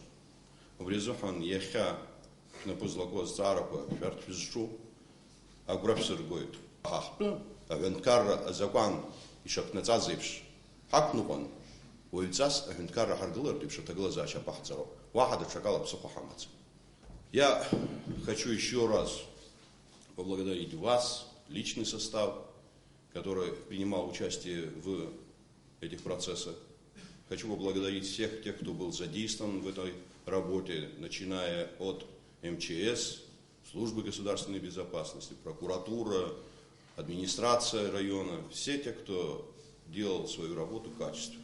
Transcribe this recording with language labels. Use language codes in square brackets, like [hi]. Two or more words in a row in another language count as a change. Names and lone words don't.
[ab] Убри азыҳәан иахьа шәнапы злаку азҵаарақәа шәарҭ шәызҿу агәра шәсыргоит. Ҳаҳтәы аҳәынҭқарра азакәан ишаԥнаҵаз еиԥш ҳақәныҟәан, уаҩҵас аҳәынҭқарра ҳаргылартә еиԥш аҭагылазаашьа ҳаԥаҳҵароуп. Уаҳа даҽакала ԥсыхәа ҳамаӡам. [ru] Я хочу еще раз поблагодарить вас, личный состав, который принимал участие в этих процессах. Хочу поблагодарить всех тех, кто был задействован в этой работе, начиная от МЧС, службы государственной безопасности, прокуратура, администрация района, все те, кто делал свою работу качественно.